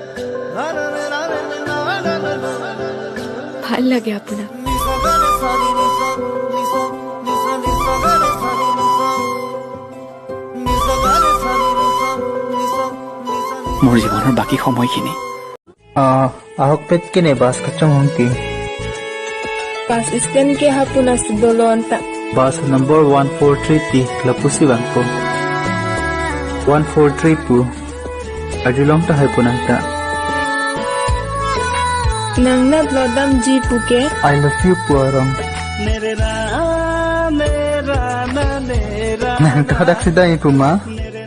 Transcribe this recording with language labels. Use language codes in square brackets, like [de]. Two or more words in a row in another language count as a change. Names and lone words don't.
[as] ভাল লাগে আপোনাক মোৰ জীৱনৰ বাকী সময়খিনি [mjw] ahok pet kini bas kacang hongki pas stand ke hapon as dolon ta bas number 1430 lapusi bangko 1432 adilong ta haipunan ta nang na lodam ji puke [en] I love you [mjw] puarong nang tadak sidai puma